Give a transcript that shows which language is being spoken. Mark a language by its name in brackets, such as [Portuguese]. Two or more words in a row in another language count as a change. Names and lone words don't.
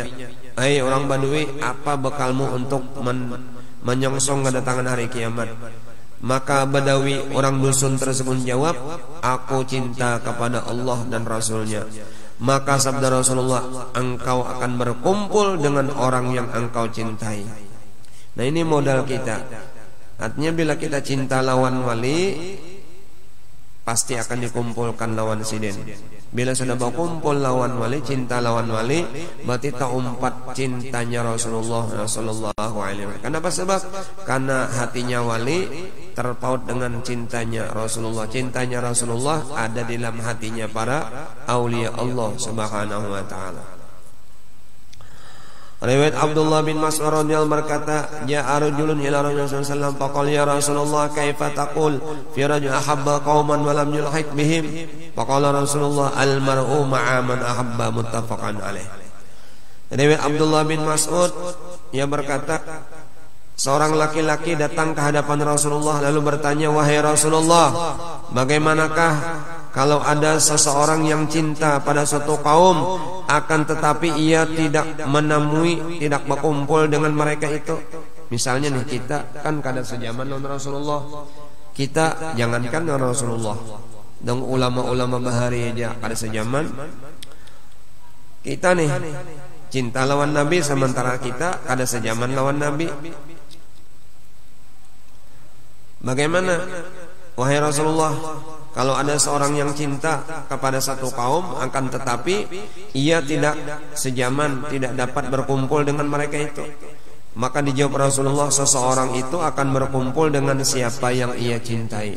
[Indonesian] Hai orang Badawi, apa bekalmu untuk menyongsong kedatangan hari kiamat? Maka Badawi orang dusun tersebut jawab, aku cinta kepada Allah dan Rasulnya. Maka sabda Rasulullah, engkau akan berkumpul dengan orang yang engkau cintai. Nah ini modal kita. [Banjar] Artinya bila kita cinta lawan wali, pasti akan dikumpulkan lawan siden. Bila sudah berkumpul lawan wali, cinta lawan wali, berarti terumpat cintanya Rasulullah [Arabic] صلى الله عليه وسلم. [Indonesian] Kenapa? Sebab karena hatinya wali terpaut dengan cintanya Rasulullah. Cintanya Rasulullah ada di dalam hatinya para aulia Allah [Arabic] سبحانه وتعالى. [Indonesian] Riwayat Abdullah bin Mas'ud radhiyallahu berkata, [Arabic] جاء رجل إلى رسول الله صلى الله عليه وسلم فقال يا رسول الله كيف تقول في رجل أحب قوما ولم يلحق بهم? فقال رسول الله المرء مع من أحب، متفق عليه. [Indonesian] Riwayat Abdullah bin Mas'ud, ia berkata, seorang laki-laki datang ke hadapan Rasulullah lalu bertanya, wahai Rasulullah, bagaimanakah kalau ada seseorang yang cinta pada suatu kaum, akan tetapi ia tidak menemui, tidak berkumpul dengan mereka itu? [Banjar] Misalnya nih, kita kan kada sejaman dengan Rasulullah. Kita jangankan dengan Rasulullah, dan ulama-ulama bahari aja kada sejaman. Kita nih cinta lawan Nabi, sementara kita kada sejaman lawan Nabi. [Indonesian] Bagaimana? Wahai Rasulullah, kalau ada seorang yang cinta kepada satu kaum, akan tetapi ia tidak sejaman, tidak dapat berkumpul dengan mereka itu, maka dijawab Rasulullah, seseorang itu akan berkumpul dengan siapa yang ia cintai.